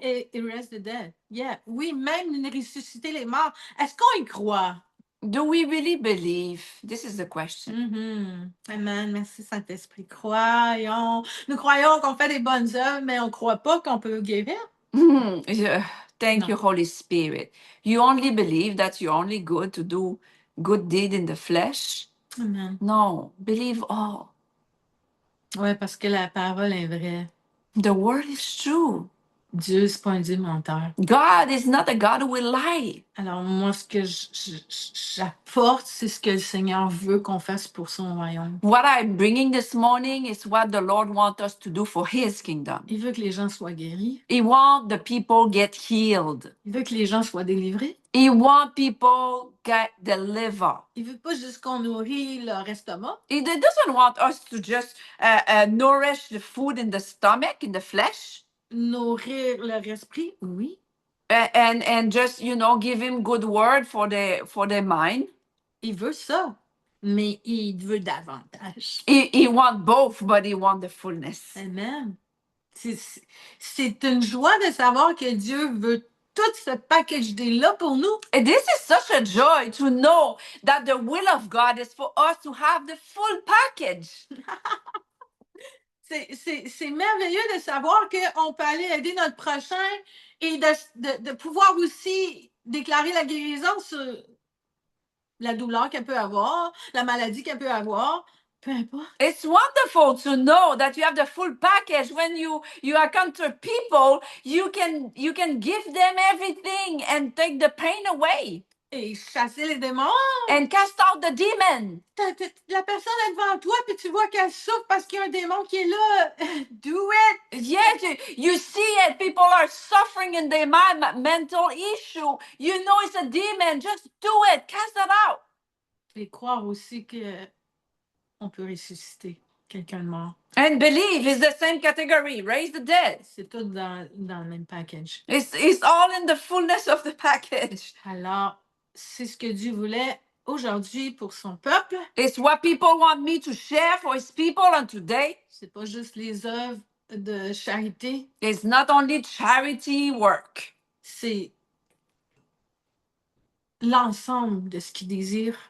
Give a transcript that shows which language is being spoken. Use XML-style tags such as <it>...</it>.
<en>Et raise the dead. Yeah.</en> <fr>Oui, même ressusciter les morts. Est-ce qu'on y croit?</fr> <en>Do we really believe? This is the question.</en> <fr>Amen. Merci Saint-Esprit. Croyons. Nous croyons qu'on fait des bonnes œuvres, mais on ne croit pas qu'on peut guérir.</fr> <en>Thank No. you, Holy Spirit. You only believe that you're only good to do good deed in the flesh? Amen. No, believe all.</en> <fr>Oui, parce que la parole est vraie.</fr> <en>The word is true.</en> <fr>Dieu, c'est pas un Dieu menteur.</fr> <en>God is not a God who will lie.</en> <fr>Alors, moi, ce que j'apporte, c'est ce que le Seigneur veut qu'on fasse pour son royaume.</fr> <en>What I'm bringing this morning is what the Lord wants us to do for His kingdom.</en> <fr>Il veut que les gens soient guéris.</fr> <en>He wants the people get healed.</en> <fr>Il veut que les gens soient délivrés.</fr> <en>He wants people get delivered.</en> <fr>Il veut pas juste qu'on nourrit leur estomac.</fr> <en>He doesn't want us to just nourish the food in the stomach, in the flesh.</en> <fr>Nourrir leur esprit, oui.</fr> <en>And just, give Him good word for their mind.</en> <fr>Il veut ça, mais il veut davantage.</fr> <en>He wants both, but He wants the fullness. Amen.</en> <fr>C'est une joie de savoir que Dieu veut tout ce package là pour nous.</fr> <en>And this is such a joy to know that the will of God is for us to have the full package.</en> <fr>C'est merveilleux de savoir qu'on peut aller aider notre prochain et de pouvoir aussi déclarer la guérison sur la douleur qu'elle peut avoir, la maladie qu'elle peut avoir, peu importe.</fr> <en>It's wonderful to know that you have the full package. When you encounter people, you can give them everything and take the pain away.</en> <fr>Et chasser les démons.</fr> <en>And cast out the demon.</en> <fr>La personne est devant toi puis tu vois qu'elle souffre parce qu'il y a un démon qui est là.</fr> <en>Do it. Yes, you see it. People are suffering in their mind, mental issue. You know it's a demon. Just do it. Cast it out.</en> <fr>Et croire aussi que on peut ressusciter quelqu'un de mort.</fr> <en>And believe is the same category. Raise the dead.</en> <fr>C'est tout dans le même package.</fr> <en>It's all in the fullness of the package.</en> <fr>Alors, c'est ce que Dieu voulait aujourd'hui pour son peuple.</fr> <en>It's what people want me to share for His people on today.</en> <fr>C'est pas juste les œuvres de charité.</fr> <en>It's not only charity work.</en> <fr>C'est l'ensemble de ce qu'il désire.</fr>